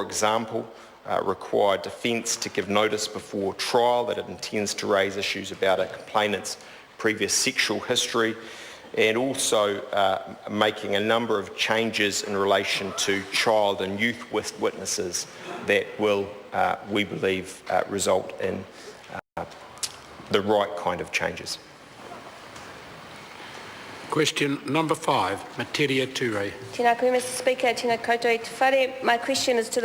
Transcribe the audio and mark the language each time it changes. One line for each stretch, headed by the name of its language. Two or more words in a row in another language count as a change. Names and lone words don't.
English: example, require defence to give notice before trial that it intends to raise issues about a complainant's previous sexual history, and also making a number of changes in relation to child and youth witnesses that will, we believe, result in the right kind of changes. Question number 5, Materia Ture.
Māori: Tēnā koe,
English: Mr. Speaker.
Māori: Tēnā koutou e te whare.
English: My question is to the